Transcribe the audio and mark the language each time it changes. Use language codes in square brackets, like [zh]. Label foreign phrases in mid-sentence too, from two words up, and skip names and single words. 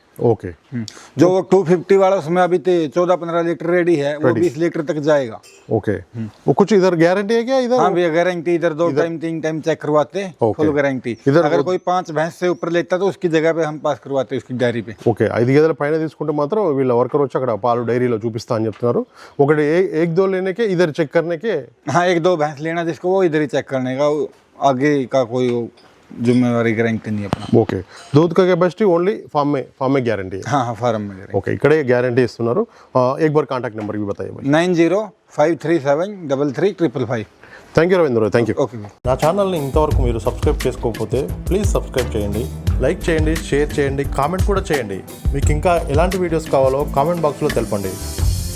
[hi] ओके जो वो 250 वाला उसमें अभी 14-15 लीटर रेडी है, वो 20 लीटर तक जाएगा। ओके वो कुछ इधर गारंटी है क्या इधर? हाँ भैया गारंटी, इधर 2 टाइम 3 टाइम चेक करवाते हैं, [en] Okay. [hi] फुल गारंटी। इधर अगर कोई 5 भैंस से ऊपर लेता तो उसकी जगह पे हम पास करवाते हैं उसकी डायरी पे। [te] ఓకే 5 గేదెల పైన తీసుకుంటే మాత్రం వీళ్ళ వర్కర్ వచ్చి అక్కడ పాలు డైరీలో చూపిస్తా అని చెప్తున్నారు. [hi] ఒకటి एक दो लेने के इधर चेक करने के. हाँ 1-2 भैंस लेना जिसको वो इधर ही चेक करने का, आगे का कोई जिम्मेवारी गारंटी नहीं अपना। ఓకే दूध का कैपेसिटी ओनली फार्म में गारंटी है. हाँ हाँ फार्म में गारंटी। [te] ఓకే ఇక్కడే గ్యారంటీ ఇస్తున్నారు. [hi] एक बार कांटेक्ट नंबर भी बताइए भाई. 9053733555। [en] thank you Ravindra, thank you. [hi] ओके। [te] నా ఛానల్ని ఇంతవరకు మీరు సబ్స్క్రైబ్ చేసుకోకపోతే ప్లీజ్ సబ్స్క్రైబ్ చేయండి, లైక్ చేయండి, షేర్ చేయండి, కామెంట్ కూడా చేయండి. మీకు ఇంకా ఎలాంటి వీడియోస్ కావాలో కామెంట్ బాక్స్లో తెలపండి.